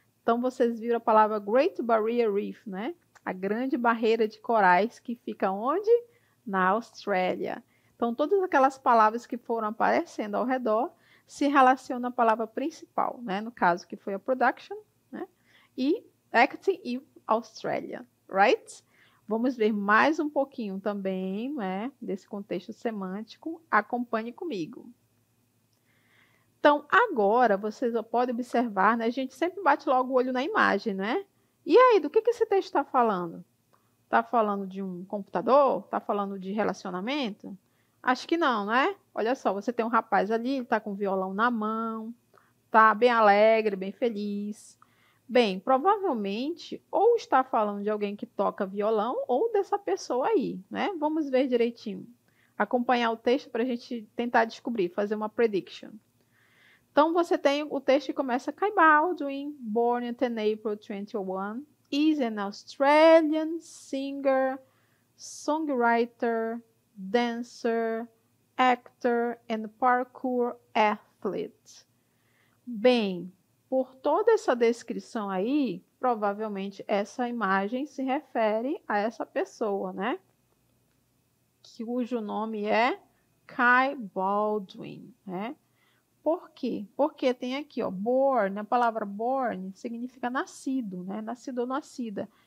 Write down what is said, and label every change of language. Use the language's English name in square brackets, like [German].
[Portuguese] Então, vocês viram a palavra Great Barrier Reef, né? A grande barreira de corais que fica onde? Na Austrália. Então, todas aquelas palavras que foram aparecendo ao redor se relacionam à palavra principal, né? No caso, que foi a production, né? E acting e Australia, right? Vamos ver mais um pouquinho também, né, desse contexto semântico. Acompanhe comigo. Então, agora, vocês podem observar, né, a gente sempre bate logo o olho na imagem, né? E aí, do que esse texto está falando? Está falando de um computador? Está falando de relacionamento? Acho que não, né? Olha só, você tem um rapaz ali, ele está com o violão na mão, está bem alegre, bem feliz. Bem, provavelmente, ou está falando de alguém que toca violão, ou dessa pessoa aí, né? Vamos ver direitinho. Acompanhar o texto para a gente tentar descobrir, fazer uma prediction. Então, você tem o texto que começa: [English] Kai Baldwin, born in April 21, is an Australian singer, songwriter, dancer, actor and parkour athlete. [Portuguese] Bem, por toda essa descrição aí, provavelmente essa imagem se refere a essa pessoa, né? Cujo nome é Kai Baldwin, né? Por quê? Porque tem aqui, ó, born, a palavra born significa nascido, né? Nascido ou nascida.